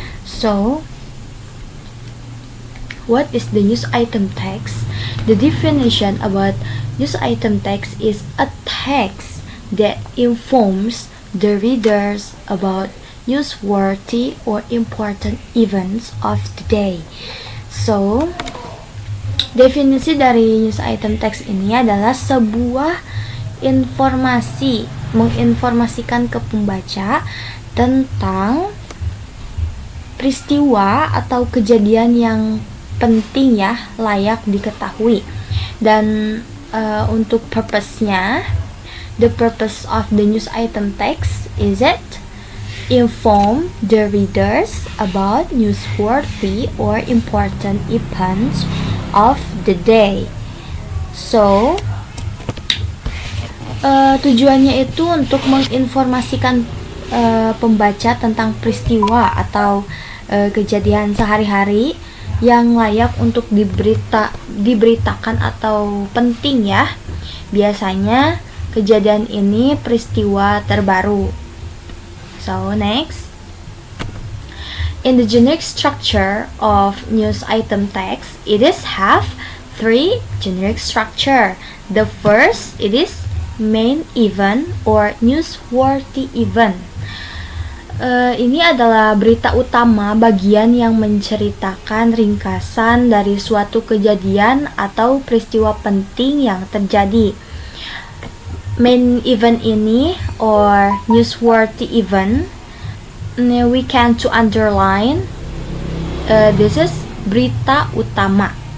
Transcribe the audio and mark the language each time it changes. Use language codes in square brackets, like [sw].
[en] So what is the news item text? The definition about news item text is a text that informs the readers about newsworthy or important events of the day. [id] So, definisi dari news item text ini adalah sebuah informasi, menginformasikan ke pembaca tentang peristiwa atau kejadian yang penting ya, layak diketahui. Dan untuk purpose-nya, [en] the purpose of the news item text is it inform the readers about newsworthy or important events of the day. [id] So tujuannya itu untuk menginformasikan pembaca tentang peristiwa atau kejadian sehari-hari yang layak untuk diberitakan atau penting ya. Biasanya kejadian ini peristiwa terbaru. [en] So next, in the generic structure of news item text, it is have three generic structure. The first, it is main event or newsworthy event. [id] Ini adalah berita utama, bagian yang menceritakan ringkasan dari suatu kejadian atau peristiwa penting yang terjadi. [en] Main event ini or newsworthy event, we can to underline this is [id] berita utama.